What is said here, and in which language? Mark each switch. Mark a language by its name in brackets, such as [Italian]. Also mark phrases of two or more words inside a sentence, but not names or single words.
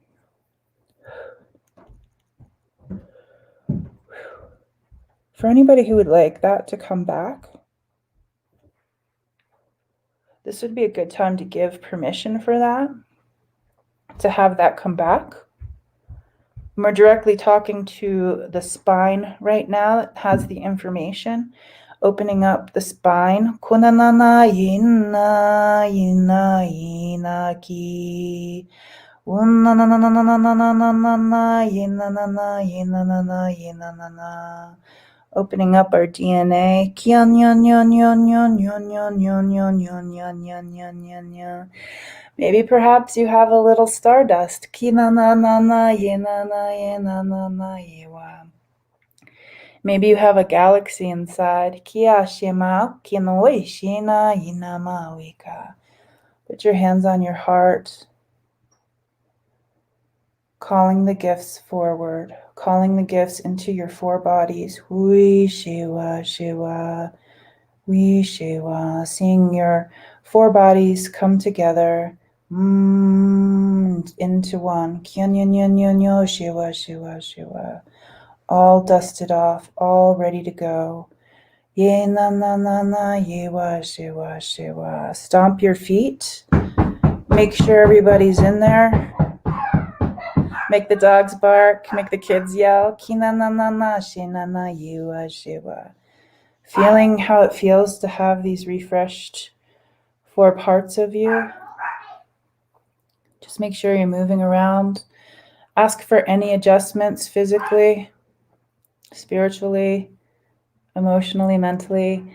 [English] For anybody who would like that to come back, this would be a good time to give permission for that, to have that come back. We're directly talking to the spine right now that has the information, opening up the spine. Kunanana yina yina yina ki. Na na na na na na na na na na na ye na na na ye na na na ye na na na. Opening up our DNA. Kian yan yan yan yan yan yan yan yan yan yan yan yan yan yan. Maybe perhaps you have a little stardust. Ki na na na na ye na na ye na na na ye wa. Maybe you have a galaxy inside. Kia shema kinoi shina yinama wika. Put your hands on your heart, calling the gifts forward, calling the gifts into your four bodies. Hui shiwa shiwa, hui shiwa. Seeing your four bodies come together into one. Kyan yan yan yan yo shiwa shiwa shiwa. All dusted off, all ready to go. Ye na na na na, ye wa she wa she wa. Stomp your feet. Make sure everybody's in there. Make the dogs bark. Make the kids yell. Ki na na na na, she na na, ye wa she wa. Feeling how it feels to have these refreshed four parts of you. Just make sure you're moving around. Ask for any adjustments physically, spiritually, emotionally, mentally.